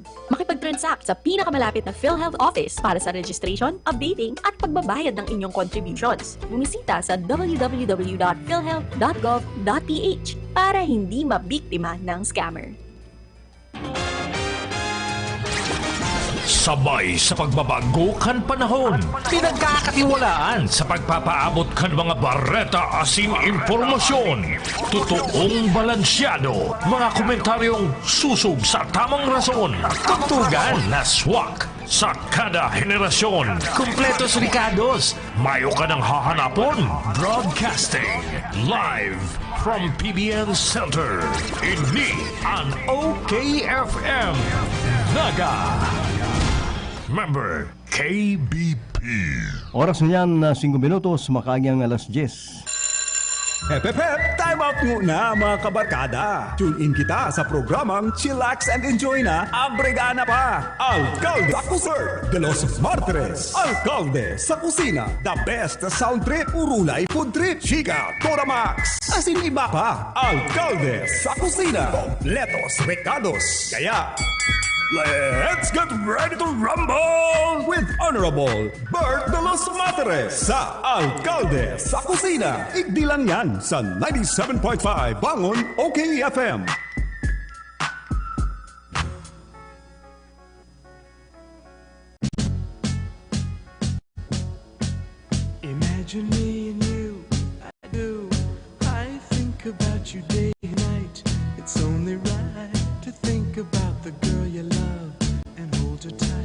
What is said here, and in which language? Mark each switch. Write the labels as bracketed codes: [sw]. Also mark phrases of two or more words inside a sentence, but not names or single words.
[tl] Makipag-transact sa pinakamalapit na PhilHealth office para sa registration, updating, at pagbabayad ng inyong contributions. Bumisita sa www.philhealth.gov.ph para hindi mabiktima ng scammer. [bik] Sabay sa pagbabago kan panahon, pinagkakatiwalaan sa pagpapaabot kan mga bareta asin impormasyon. Totoong balansyado, mga komentaryong susog sa tamang rason. Tugtugan na swak sa kada henerasyon. Kumpletos Ricardos, mayo ka ng hahanapon. [en] Broadcasting live from PBN Center. [bik] Ini ang Okfm. Naga. Member KBP. Oras na yan, 5 minutos, makaagyang alas 10. Hep, hep, hep! [en] Time out [bik] muna mga kabarkada! [en] Tune in [bik] kita sa programang Chillax and Enjoy na Abregana pa! Alcalde sa Kusur de los Martires! Alcalde sa Kusina! [en] The best sound trip! [bik] Urulay [en] food trip! [bik] Chika! Toramax! Asin iba pa! Alcalde sa Kusina! Kompletos Recados! Kaya... [en] let's get ready to rumble with Honorable Bert de los Materes sa Alcalde sa Kusina. [bik] Igdi lang yan sa 97.5 Bangon Okfm. [en] Imagine me and you, I do. I think about you day and night. It's only right to think about the girl you love and hold her tight.